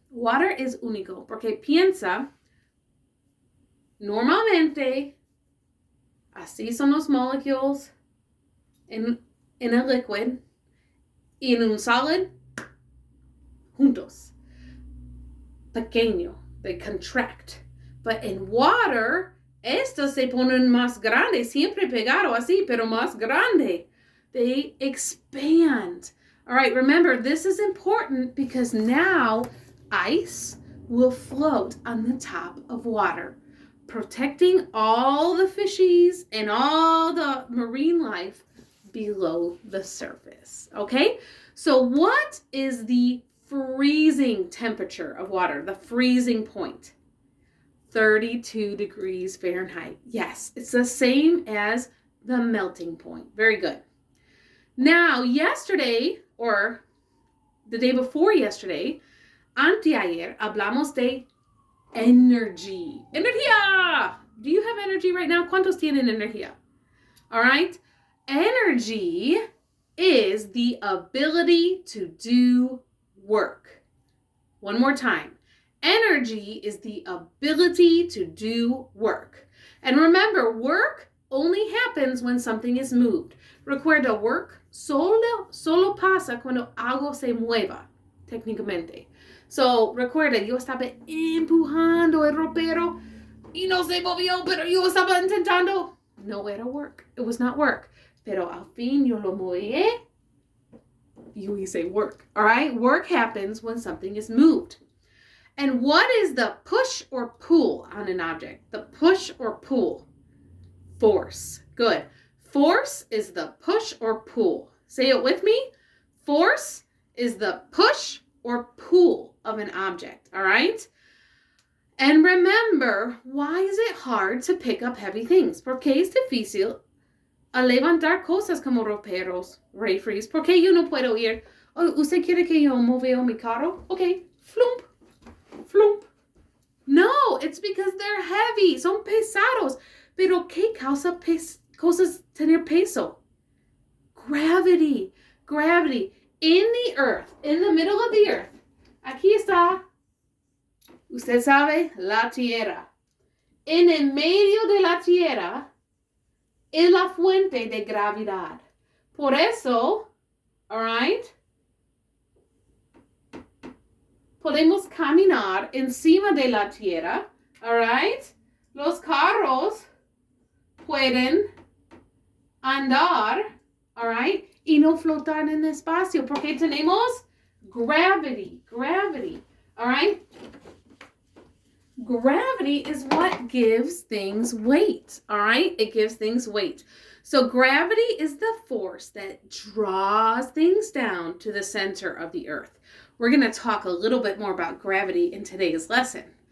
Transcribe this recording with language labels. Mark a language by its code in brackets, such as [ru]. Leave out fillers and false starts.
[en] Water is [es] único porque piensa, normalmente, así son los molecules [en] in a liquid [es] y en un solid, juntos. Pequeño, [en] they contract. But in water, [es] estos se ponen más grandes, siempre pegado así, pero más grande. [en] They expand. All right, remember, this is important because now ice will float on the top of water, protecting all the fishies and all the marine life below the surface, okay? So what is the freezing temperature of water, the freezing point? 32 degrees Fahrenheit. Yes, it's the same as the melting point. Very good. Now, yesterday, or the day before yesterday, [es] anteayer, hablamos de [en] energy. [es] Energía! [en] Do you have energy right now? [es] ¿Cuántos tienen energía? [en] All right? Energy is the ability to do work. One more time. Energy is the ability to do work. And remember, work only happens when something is moved. [es] Recuerda, work solo pasa cuando algo se mueva, técnicamente. So, recuerda, yo estaba empujando el ropero y no se movió, pero yo estaba intentando. No era work. [en] It was not work. [es] Pero al fin yo lo moví. You hice work. All right? [en] Work happens when something is moved. And what is the push or pull on an object? The push or pull? Force. Good. Force is the push or pull. Say it with me. Force is the push or pull of an object. All right? And remember, why is it hard to pick up heavy things? [es] Porque es difícil a levantar cosas como roperos, refries. Porque yo no puedo ir. Oh, ¿usted quiere que yo moveo mi carro? [en] Okay. Flump. Flump. No, it's because they're heavy. [es] Son pesados. Pero ¿qué causa cosas tener peso? [en] Gravity. Gravity. In the earth. In the middle of the earth. [es] Aquí está. Usted sabe, la tierra. En el medio de la tierra es la fuente de gravedad. Por eso, all right, podemos caminar encima de la tierra, all right? Los carros pueden andar, all right, y no flotar en el espacio porque tenemos gravity, all right? [en] Gravity is what gives things weight, all right? It gives things weight. So gravity is the force that draws things down to the center of the earth. We're going to talk a little bit more about gravity in today's lesson.